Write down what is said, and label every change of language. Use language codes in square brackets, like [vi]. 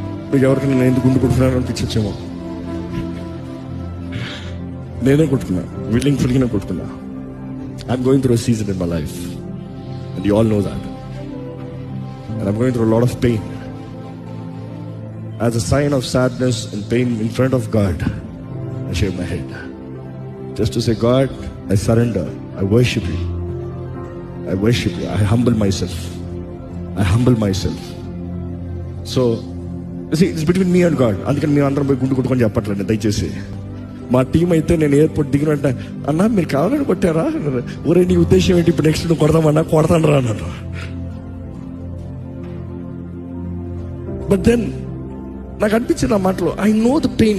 [te] మీకు ఎవరికైనా నేను ఎందుకు గుండు కొట్టుకున్నాను అనిపించచ్చేమో. నేనే కొట్టుకున్నా, willing ఫుల్గానే కొట్టుకున్నా. [en] I'm going through a season in my life and you all know that. And I'm going through a lot of pain. As a sign of sadness and pain in front of God, I shave my head. Just to say, God, I surrender. I worship you. I worship you. I humble myself. I humble myself. So, see, it's between me and God. [te] అందుకని మేము అందరం పోయి గుండు కొట్టుకొని చెప్పట్లేదు దయచేసి. మా team అయితే నేను ఎయిర్పోర్ట్ దిగినంటే, అన్నా మీరు కావాలని కొట్టారా? ఊరే నీ ఉద్దేశం ఏంటి? ఇప్పుడు నెక్స్ట్ నువ్వు కొడదామన్నా కొడతాను రా అన్నాను. బట్ దెన్ నాకు అనిపించింది ఆ మాటలో, [en] I know the pain.